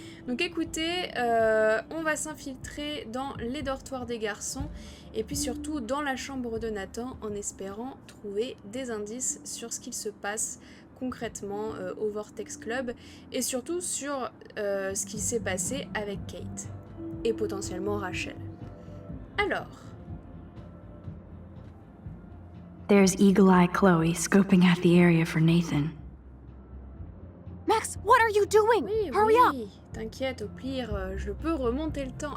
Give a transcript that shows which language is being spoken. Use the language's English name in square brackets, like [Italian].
[French] Donc écoutez, on va s'infiltrer dans les dortoirs des garçons et puis surtout dans la chambre de Nathan en espérant trouver des indices sur ce qu'il se passe concrètement au Vortex Club et surtout sur ce qui s'est passé avec Kate et potentiellement Rachel. Alors, [English] There's Eagle Eye Chloe scoping out the area for Nathan. Max, what are you doing? [French] oui, [English] Hurry up! [French] oui, t'inquiète, au pire, je peux remonter le temps.